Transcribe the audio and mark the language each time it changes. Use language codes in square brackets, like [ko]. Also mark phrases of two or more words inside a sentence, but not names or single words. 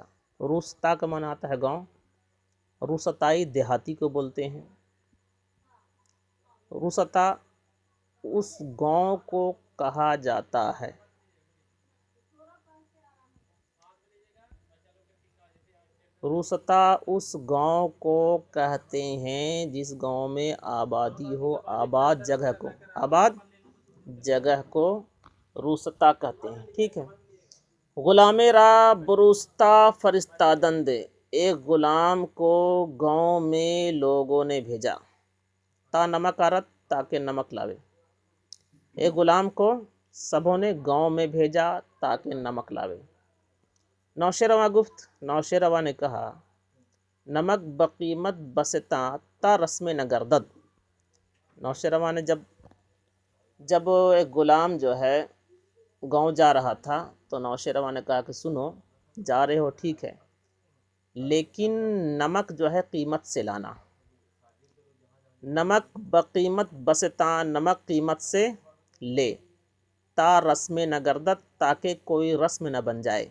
[ur] روستا کا معنی آتا ہے گاؤں، روستائی دیہاتی کو بولتے ہیں۔ روستا اس گاؤں کو کہا جاتا ہے روستا اس گاؤں کو کہتے ہیں جس گاؤں میں آبادی ہو، آباد جگہ کو روستا کہتے ہیں، ٹھیک ہے۔ [fa] غلام را بروستا فرستادند، [ur] ایک غلام کو گاؤں میں لوگوں نے بھیجا، [fa] تا نمک آرد، [ur] تاکہ نمک لاوے۔ ایک غلام کو سبوں نے گاؤں میں بھیجا تاکہ نمک لاوے۔ نوش رواں گفت، نوش رواں نے کہا، [fa] نمک بقیمت بستاں تا رسم نہ گردد۔ [ur] نوش رواں نے جب ایک غلام جو ہے گاؤں جا رہا تھا تو نوش رواں نے کہا کہ سنو، جا رہے ہو ٹھیک ہے، لیکن نمک جو ہے قیمت سے لانا۔ [fa] نمک بقیمت بستاں، [ur] نمک قیمت سے لے، [fa] تا رسم نہ گردد، [ur] تاکہ کوئی رسم نہ بن جائے۔